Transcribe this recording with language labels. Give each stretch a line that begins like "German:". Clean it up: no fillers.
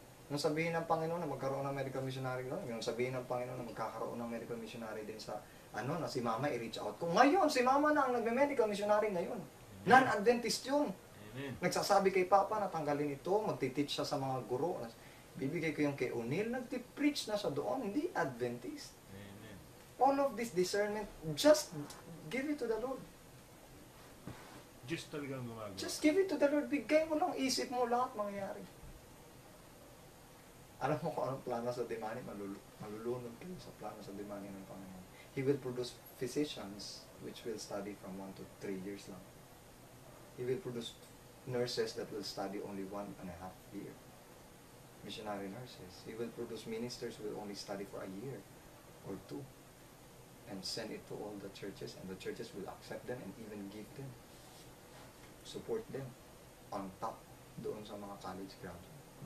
Filipino: Nung sabihin ng Panginoon na magkaroon ng medical missionary doon, nung sabihin ng Panginoon na magkakaroon ng medical missionary din sa, na si Mama i-reach out ko. Ngayon, si Mama na ang nagme-medical missionary ngayon. Non-Adventist yun. Amen. Nagsasabi kay Papa na tanggalin ito, magtiteach siya sa mga guro. Bibigay ko yung kay O'Neill, nagti-preach na siya doon, hindi Adventist. Amen.
English: All of this discernment, just give it to the Lord.
Filipino: Diyos talagang gumagawa.
English: Just give it to the Lord.
Filipino: Bigay mo lang, isip mo, lahat mangyayari. Alam mo kung anong plano sa Dimani, malulunod kayo sa plano sa Dimani ng Panginoon.
English: He will produce physicians which will study from 1 to 3 years lang. He will produce nurses that will study only 1.5 year. Missionary nurses. He will produce ministers who will only study for a year or 2 and send it to all the churches, and the churches will accept them and even give them, support them on top
Filipino: doon sa
English: mga college graduate.